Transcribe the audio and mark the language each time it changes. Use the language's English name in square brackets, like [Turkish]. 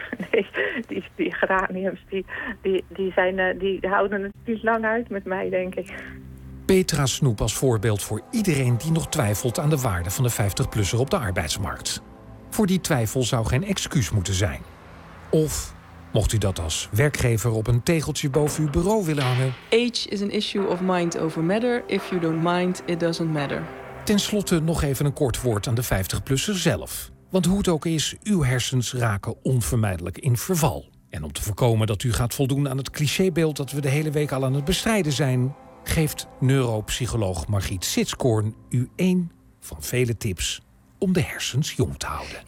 [Dutch] Nee, die geraniums, die houden het niet lang uit met mij, denk ik. Petra Snoep als voorbeeld voor iedereen die nog twijfelt aan de waarde van de 50-plusser op de arbeidsmarkt. Voor die twijfel zou geen excuus moeten zijn. Of mocht u dat als werkgever op een tegeltje boven uw bureau willen hangen? [English] Age is an issue of mind over matter. If you don't mind, it doesn't matter. [Dutch] Ten slotte nog even een kort woord aan de 50-plusser zelf. Want hoe het ook is, uw hersens raken onvermijdelijk in verval. En om te voorkomen dat u gaat voldoen aan het clichébeeld dat we de hele week al aan het bestrijden zijn, geeft neuropsycholoog Margriet Sitskoorn u één van vele tips om de hersens jong te houden.